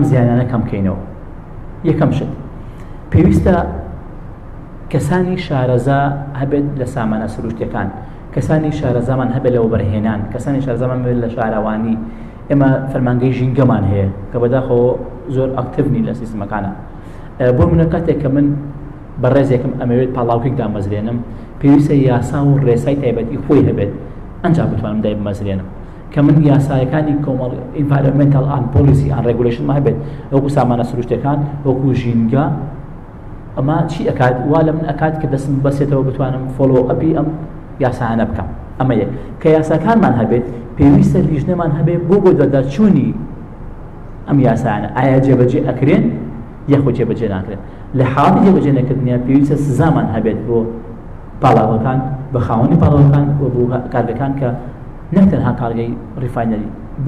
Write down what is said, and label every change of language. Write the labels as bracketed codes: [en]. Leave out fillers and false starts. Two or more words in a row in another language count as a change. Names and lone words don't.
[ckb] زیانانە کەم بکەینەوە یەکەم شت پێویستە کەسانی شارەزا هەبێت لە سامانە سروشتەکان کەسانی شارەزامان هەبێت لەوە بەرهێنان کەسانی شارەزامان هەبێت لە شارەوانی ئێمە فەرمانگەی ژینگەمان هەیە کە بەداخەوە زۆر ئاکتیڤنی لە سیستمەکانە بۆ منە کاتێک کە من بەڕێزێکم ئەمەوێت پاڵاوکێک دامەزرێنم پێویستە یاسا و ڕێسای تایبەتی خۆی هەبێت ئەنجا بتوانم دای بمەزرێنم کە من یاسایەکانی کۆمەڵ [en] environmental and policy and regulation [ckb] ما هەبێت وەکو سامانە سروشتەکان وەکو ژینگە ئەمە چی ئەکات وا لە من ئەکات کە دەستم بەسێتەوە بتوانم [en] follow up [ckb] ئەم یاسانە بکەم ئەمە یەک کە یاساکانمان هەبێت پێویستە لیژنەمان هەبێت بۆ دەردەچوونی ئەم یاسانە ئایا جێبەجێ ئەکرێن یەخۆ جێبەجێ ناکرێن لە حاڵی جێبەجێ نەکردنیان پێویستە سزامان هەبێت بۆ پاڵاوەکان بە خاوەنی پاڵاوەکان و بۆ کارگەکان کە نەک تەنها کارگەی ڕیفاینەری بۆ